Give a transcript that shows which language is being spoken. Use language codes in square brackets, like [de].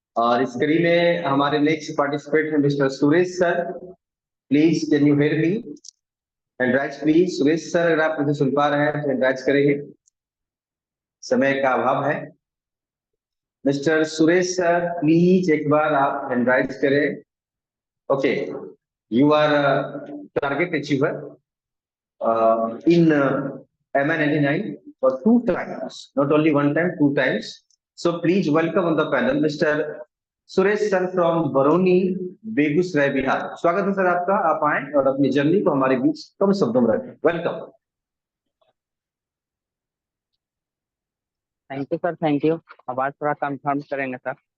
[hi] और इस कड़ी में हमारे नेक्स्ट पार्टिसिपेंट है mister Suresh sir. [en] Please can you hear me? Hand raise please. [hi] Suresh sir, अगर आप मुझे सुन पा रहे हैं तो हैंड राइज करेंगे, समय का अभाव है। मिस्टर सुरेश सर प्लीज एक बार आप हैंड राइज करें। [en] Okay, you are target achiever in MI99 for 2 times, not only 1 time, 2 times. So please welcome on the panel Mr. Suresh sir from Barauni, Begusarai, Bihar. [hi] स्वागत है सर आपका, आप आए और अपनी जर्नी को हमारे बीच कम शब्दों में रखें। [en] Welcome. Thank you sir, thank you. [hi] आवाज थोड़ा कंफर्म करेंगे सर?